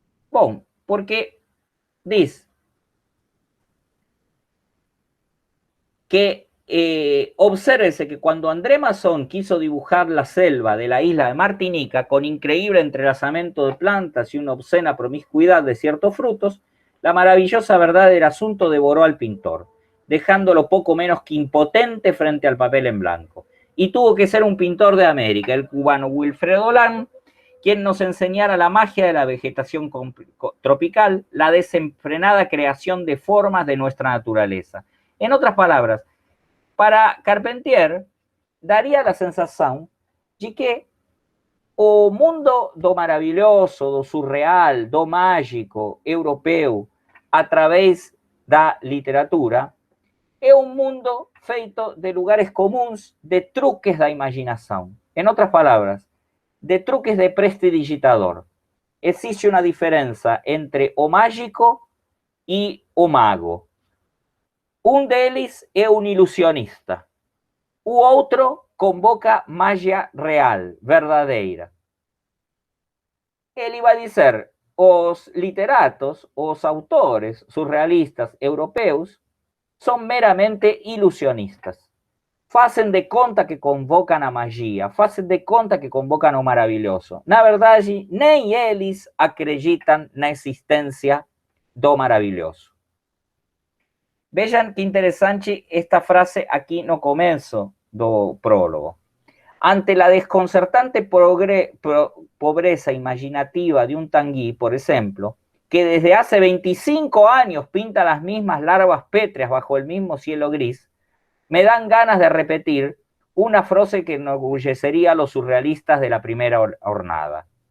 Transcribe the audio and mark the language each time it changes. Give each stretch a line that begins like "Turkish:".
Spanish: Bom, porque dice que obsérvese que cuando André Masson quiso dibujar la selva de la isla de Martinica con increíble entrelazamiento de plantas y una obscena promiscuidad de ciertos frutos, la maravillosa verdad del asunto devoró al pintor, dejándolo poco menos que impotente frente al papel en blanco. Y tuvo que ser un pintor de América, el cubano Wilfredo Lang, quien nos enseñara la magia de la vegetación tropical, la desenfrenada creación de formas de nuestra naturaleza. En otras palabras,
Portuguese: para Carpentier, daria a sensação de que o mundo do maravilhoso, do surreal, do mágico europeu, através da literatura, é um mundo feito de lugares comuns, de truques da imaginação. Em outras palavras, de truques de prestidigitador. Existe uma diferença entre o mágico e o mago. Um deles é um ilusionista. O outro convoca magia real, verdadeira. Ele vai dizer, os literatos, os autores surrealistas europeus, são meramente ilusionistas. Fazem de conta que convocam a magia, fazem de conta que convocam o maravilhoso. Na verdade, nem eles acreditam na existência do maravilhoso.
Spanish: Vean qué interesante esta frase aquí no comienzo do prólogo. Ante la desconcertante pobreza imaginativa de un Tanguy, por ejemplo, que desde hace 25 años pinta las mismas larvas pétreas bajo el mismo cielo gris, me dan ganas de repetir una frase que enorgullecería a los surrealistas de la primera jornada.